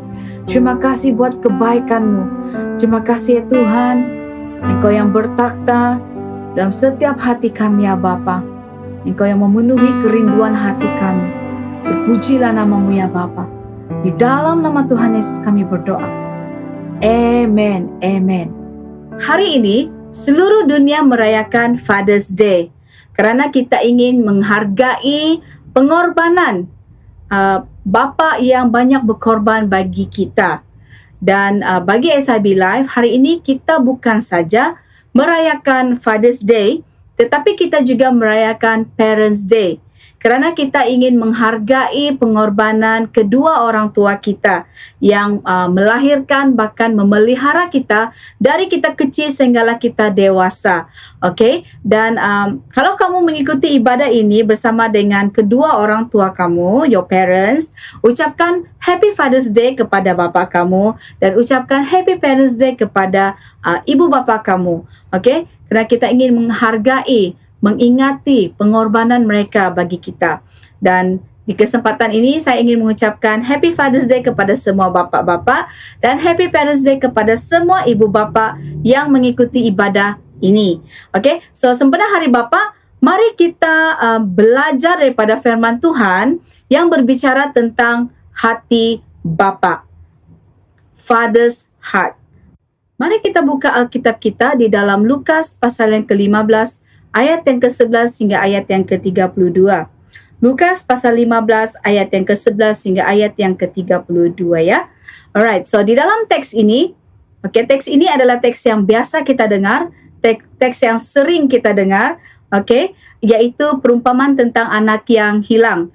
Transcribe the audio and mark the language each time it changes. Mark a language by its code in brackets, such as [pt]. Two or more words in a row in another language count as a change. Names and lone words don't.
[ms] Terima kasih buat kebaikan-Mu. Terima kasih ya Tuhan, Engkau yang bertakhta dalam setiap hati kami ya Bapa. Engkau yang memenuhi kerinduan hati kami. Terpujilah nama-Mu ya Bapa. Di dalam nama Tuhan Yesus kami berdoa. Amen, amen. Hari ini seluruh dunia merayakan Father's Day kerana kita ingin menghargai pengorbanan bapa yang banyak berkorban bagi kita. Dan bagi SIB Live, hari ini kita bukan saja merayakan Father's Day, tetapi kita juga merayakan Parents Day. Kerana kita ingin menghargai pengorbanan kedua orang tua kita yang melahirkan bahkan memelihara kita dari kita kecil sehinggalah kita dewasa. Okey, dan kalau kamu mengikuti ibadah ini bersama dengan kedua orang tua kamu, [en] your parents, [ms] ucapkan [en] Happy Father's Day [ms] kepada bapa kamu dan ucapkan [en] Happy Parents Day [ms] kepada ibu bapa kamu. Okey, kerana kita ingin menghargai, mengingati pengorbanan mereka bagi kita. Dan di kesempatan ini saya ingin mengucapkan [en] Happy Father's Day [ms] kepada semua bapa-bapa dan [en] Happy Parents Day [ms] kepada semua ibu bapa yang mengikuti ibadah ini. [en] Okay, so [ms] sempena Hari Bapa, mari kita belajar daripada firman Tuhan yang berbicara tentang hati bapa, [en] Father's Heart. [ms] Mari kita buka Alkitab kita di dalam Lukas pasal yang ke-15 ayat yang ke-11 hingga ayat yang ke-32. Lukas pasal 15 ayat yang ke-11 hingga ayat yang ke-32 ya. [en] Alright, so [ms] di dalam teks ini, teks ini adalah teks yang biasa kita dengar, teks yang sering kita dengar, iaitu perumpamaan tentang anak yang hilang.